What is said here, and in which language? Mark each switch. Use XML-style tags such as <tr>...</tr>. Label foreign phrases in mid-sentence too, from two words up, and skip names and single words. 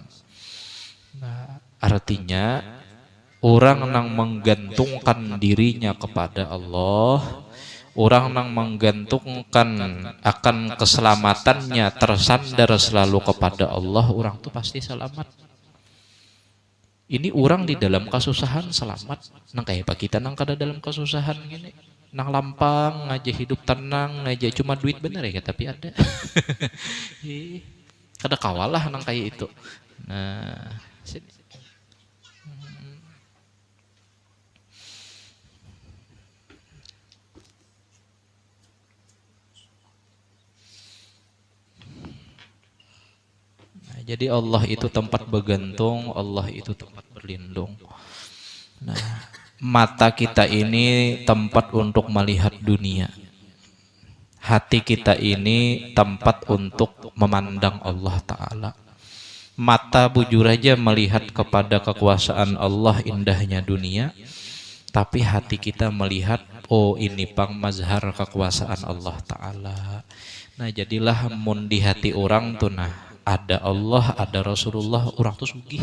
<id>Nah, artinya orang yang menggantungkan dirinya kepada Allah, orang yang menggantungkan akan keselamatannya tersandar selalu kepada Allah, orang itu pasti selamat. Ini orang di dalam kesusahan selamat.</id> <bjn>Nang kayak pak kita nang kada dalam kesusahan gini, nang lampang aja hidup tenang aja, cuma duit bener ya tapi ada. Kada kawalah nang kayak itu.</bjn> <id>Nah, sini. Jadi Allah itu tempat bergantung, Allah itu tempat berlindung. Nah, mata kita ini tempat untuk melihat dunia. Hati kita ini tempat untuk memandang Allah Ta'ala. Mata bujur aja melihat kepada kekuasaan Allah, indahnya dunia. Tapi hati kita melihat, oh ini pang mazhar kekuasaan Allah Ta'ala.</id> <bjn>Nah jadilah mun di hati orang tuh nah, ada Allah, ada Rasulullah, orang tuh sugih.</bjn>